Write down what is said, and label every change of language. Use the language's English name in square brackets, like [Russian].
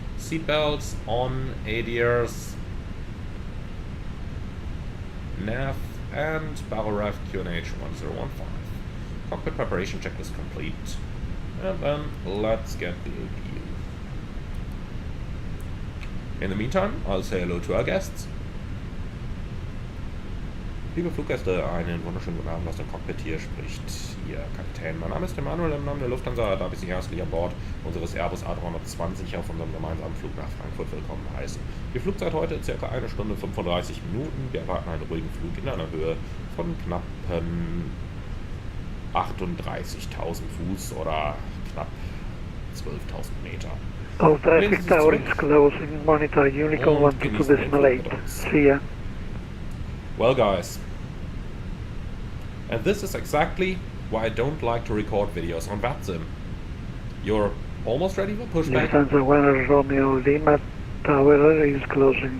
[English] Seatbelts on, ADRs, nav, and barrel rev QNH 1015. Cockpit preparation checklist complete. And then let's get the view. In the meantime, I'll say hello to our guests. [German] Liebe Fluggäste, einen wunderschönen guten Abend aus dem Cockpit. Hier spricht Ihr Kapitän. Mein Name ist Emanuel, im Namen der Lufthansa darf ich Sie herzlich an Bord unseres Airbus A320 auf unserem gemeinsamen Flug nach Frankfurt willkommen heißen. Die Flugzeit heute ca. 1 Stunde 35 Minuten. Wir erwarten einen ruhigen Flug in einer Höhe von knappen 38.000 Fuß oder knapp 12.000 Meter. [English] All traffic tower is closing. Monitor Honeycomb 12.8. See ya. Well, guys, and this is exactly why I don't like to record videos on VATSIM. You're almost ready for pushback? Lufthansa 1 Romeo Lima tower is closing.